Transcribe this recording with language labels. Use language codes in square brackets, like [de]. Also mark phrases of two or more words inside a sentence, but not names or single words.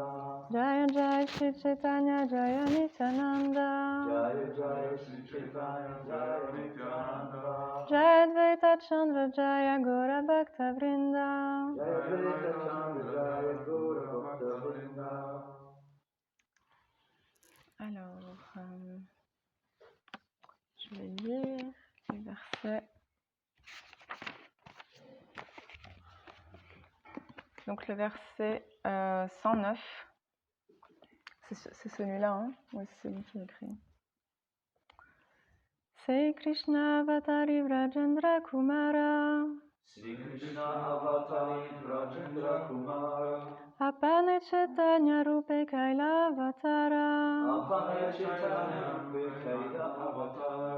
[bn] জয় জয় শ্রী চৈতন্য জয় নিত্যানন্দ জয় জয় শ্রী চৈতন্য জয় নিত্যানন্দ জয় অদ্বৈত চন্দ্র জয় গোরা ভক্ত বৃন্দ জয় অদ্বৈত চন্দ্র জয় গৌর ভক্ত বৃন্দ. [fr] Alors, je vais lire les versets. Donc le verset 109, c'est celui-là, hein? Oui, c'est celui qui est écrit. [bn] সেই কৃষ্ণ অবতারী ব্রজেন্দ্র কুমার শ্রী কৃষ্ণ অবতারী রাজেন্দ্র কুমার আপনে চৈতন্য রূপে কৈল অবতার আপনে চৈতন্য রূপে কৈল অবতার